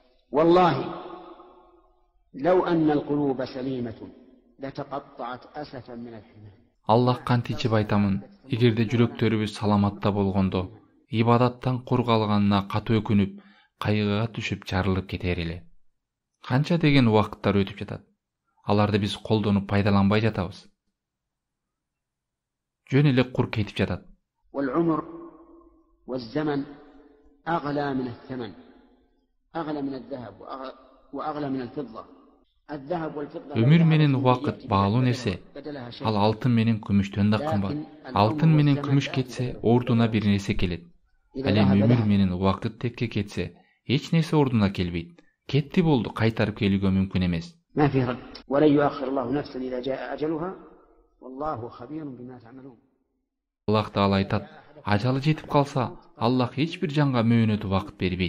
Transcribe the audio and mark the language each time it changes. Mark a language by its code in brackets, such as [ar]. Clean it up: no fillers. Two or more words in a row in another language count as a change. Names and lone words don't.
[ar] والله لو أن القلوب سليمة لتقطعت أسفا من الحمام. [ky] Аллах кантичип айтамын, эгерде жүрөктөрүбүз саламатта болгондо, ибадаттан кур калганына катуу өкүнүп, кайгыга түшүп жарылып кетер эле. Канча деген убакыттар өтүп жатат. Аларды биз колдонуп пайдаланбай жатабыз. Жөн эле кур кетип жатат. [ar] والعمر والزمن أغلى من الثمن، أغلى من الذهب وأغلى من الفضة. [ky] Өмүр менен убакыт баалуу нерсе. Ал алтын менен күмүштөн да кымбат. Алтын менен күмүш кетсе, ордуна бир нерсе келет. Ал эми өмүр менен убакыт текке кетсе, эч нерсе ордуна келбейт. Кетти болду, кайтарып келүүгө мүмкүн эмес. Аллах Таала айтат, ажалы жетип калса, Аллах эч бир жанга мөөнөт убакыт бербейт.